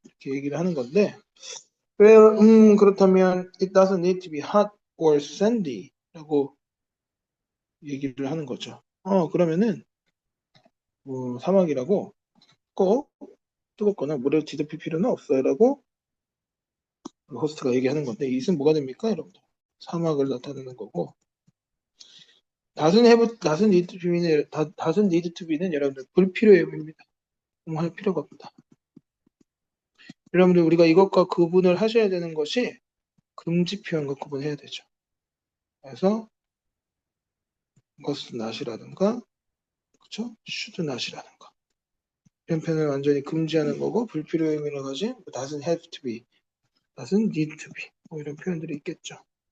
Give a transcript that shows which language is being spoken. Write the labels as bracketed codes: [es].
[ko] 이렇게 얘기를 하는 건데 그렇다면 [en] it doesn't need to be hot or sandy [ko] 라고 얘기를 하는 거죠. 그러면은 뭐 사막이라고 꼭 뜨겁거나 모래로 뒤덮일 필요는 없어요 라고 호스트가 얘기하는 건데 이것은 뭐가 됩니까 여러분들? 사막을 나타내는 거고 [en] doesn't need to be [ko] 는 doesn't need to be는 여러분들 불필요해입니다. 할 필요가 없다. 여러분들 우리가 이것과 구분을 하셔야 되는 것이 금지 표현과 구분해야 되죠. 그래서 must not이라든가 그쵸? should not이라든가 이런 표현을 완전히 금지하는 거고 불필요한 의미로 가진 [en] doesn't have to be, doesn't need to be [ko] 뭐 이런 표현들이 있겠죠.